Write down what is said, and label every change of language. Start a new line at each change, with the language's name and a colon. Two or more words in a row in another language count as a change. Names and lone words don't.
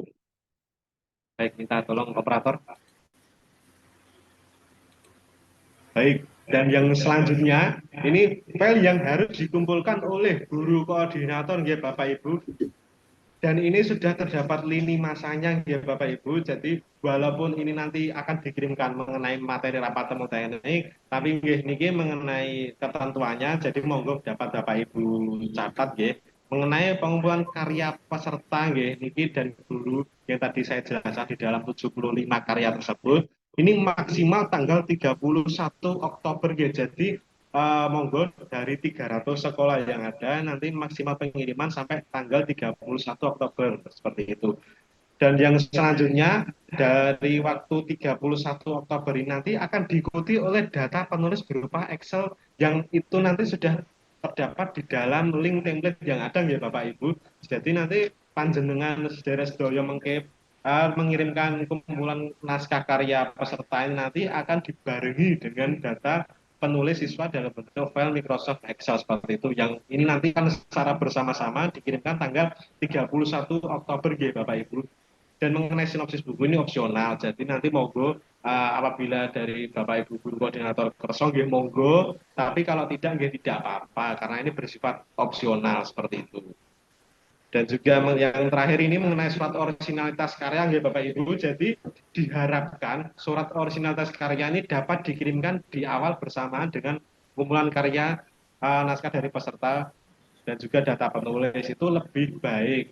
Indonesian: Baik, minta tolong operator. Baik, dan yang selanjutnya ini file yang harus dikumpulkan oleh guru koordinator nggih Bapak Ibu. Dan ini sudah terdapat lini masanya ya Bapak Ibu. Jadi walaupun ini nanti akan dikirimkan mengenai materi rapat temu teknik, tapi
Javanese: nggih niki
Indonesian: mengenai ketentuannya. Jadi monggo dapat Bapak Ibu catat nggih mengenai pengumpulan karya peserta
Javanese: nggih niki
Indonesian: dan guru yang tadi saya jelaskan di dalam 75 karya tersebut. Ini maksimal tanggal 31 Oktober ya. Jadi monggo dari 300 sekolah yang ada nanti maksimal pengiriman sampai tanggal 31 Oktober seperti itu. Dan yang selanjutnya dari waktu 31 Oktober ini nanti akan diikuti oleh data penulis berupa Excel yang itu nanti sudah terdapat di dalam link template yang ada ya Bapak Ibu. Jadi nanti
Javanese: panjenengan sedherek sedaya mengke
Indonesian: mengirimkan kumpulan naskah karya peserta ini nanti akan dibarengi dengan data penulis siswa dalam bentuk file Microsoft Excel seperti itu yang ini nanti kan secara bersama-sama dikirimkan tanggal 31 Oktober ya Bapak Ibu. Dan mengenai sinopsis buku ini opsional, jadi nanti monggo apabila dari Bapak Ibu guru koordinator
Javanese: kerso nggih monggo,
Indonesian: tapi kalau tidak nggih tidak apa-apa karena ini bersifat opsional seperti itu. Dan juga yang terakhir ini mengenai surat originalitas karya nggih Bapak Ibu, jadi diharapkan surat originalitas karya ini dapat dikirimkan di awal bersamaan dengan kumpulan karya naskah dari peserta dan juga data penulis itu lebih baik.